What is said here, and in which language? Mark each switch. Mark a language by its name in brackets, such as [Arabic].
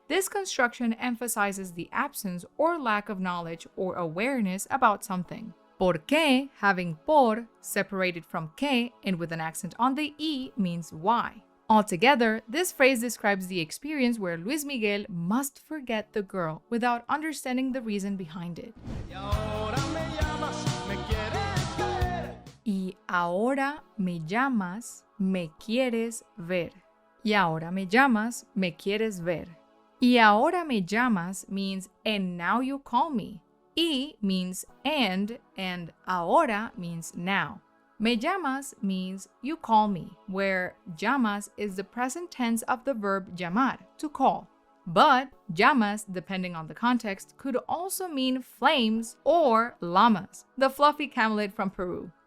[English] This construction emphasizes the absence or lack of knowledge or awareness about something. Porque, having por, separated from que and with an accent on the e, means why. Altogether, this phrase describes the experience where Luis Miguel must forget the girl without understanding the reason behind it. [Spanish] Y ahora me llamas, me quieres ver. Y ahora me llamas, me quieres ver. Y ahora me llamas, me quieres ver. Y ahora me llamas [English] means and now you call me. Y means and ahora means now. [Spanish] Me llamas [English] means you call me, where llamas is the present tense of the verb llamar, to call. But llamas, depending on the context, could also mean flames or llamas, the fluffy camelid from Peru.